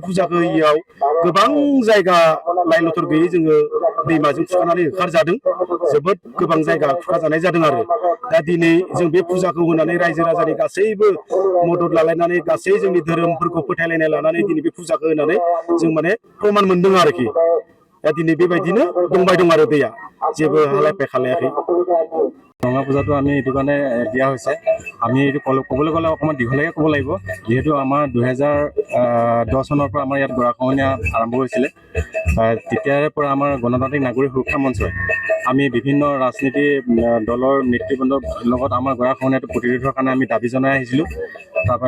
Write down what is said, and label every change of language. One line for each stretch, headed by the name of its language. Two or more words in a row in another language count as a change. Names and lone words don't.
Bodo: फुजाखौ होयियाव गोबां जायगा लाइन लथर गैयै जोङो दैमाजों खुरखानानै होखारजादों जोबोद गोबां जायगा खुरखाजानाय जादों आरो दा दिनै जों बे फुजाखौ होनानै रायजो राजानि गासैबो मदद लालायनानै गासै जोंनि धोरोमफोरखौ फोथायलायनाय लानानै दिनै बे फुजाखौ होनानै जों माने प्रमान मोनदों आरोखि दा दिनै बेबायदिनो दंबाय दं आरो दैया जेबो हालाय खालायाखै
Assamese: গংগা পূজাটো আমি এইটো কাৰণে দিয়া হৈছে আমি এইটো ক'বলৈ গ'লে অকণমান দীঘলীয়াকৈ ক'ব লাগিব যিহেতু আমাৰ 2010 চনৰ পৰা আমাৰ ইয়াত গৰাখহনীয়া আৰম্ভ হৈছিলে তেতিয়াৰে পৰা আমাৰ গণতান্ত্ৰিক নাগৰিক সুৰক্ষা মঞ্চই আমি বিভিন্ন ৰাজনীতি দলৰ নেতৃবৃন্দৰ লগত আমাৰ গৰাখহনীয়াটো প্ৰতিৰোধৰ কাৰণে আমি দাবী জনাই আহিছিলোঁ তাৰপৰা